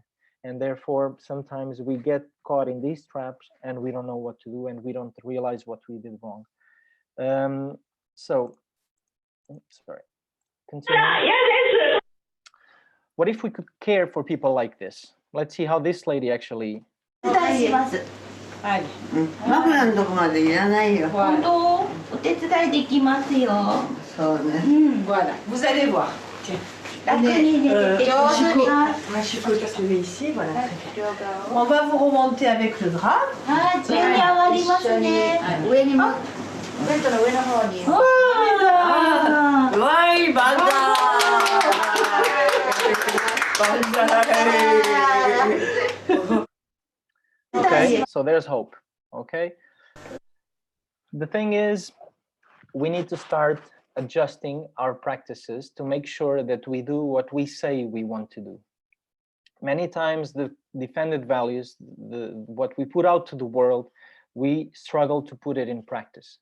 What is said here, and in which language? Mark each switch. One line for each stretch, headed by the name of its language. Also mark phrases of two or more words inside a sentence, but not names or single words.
English: And therefore, sometimes we get caught in these traps and we don't know what to do and we don't realize what we did wrong. Sorry, continue. What if we could care for people like this? Let's see how this lady actually.
Japanese: はい。枕のとこまでいらないよ。本当？お手伝いできますよ。そうね。
French: Voilà. Vous allez voir.
Japanese: 楽に寝てて上手に。
French: Ici, voilà. On va vous remonter avec le drap.
Japanese: はい、上に上がりますね。上にも。ベッドの上の方に。わい、バンザー。
English: Okay, so there's hope. Okay. The thing is, we need to start adjusting our practices to make sure that we do what we say we want to do. Many times the defended values, what we put out to the world, we struggle to put it in practice.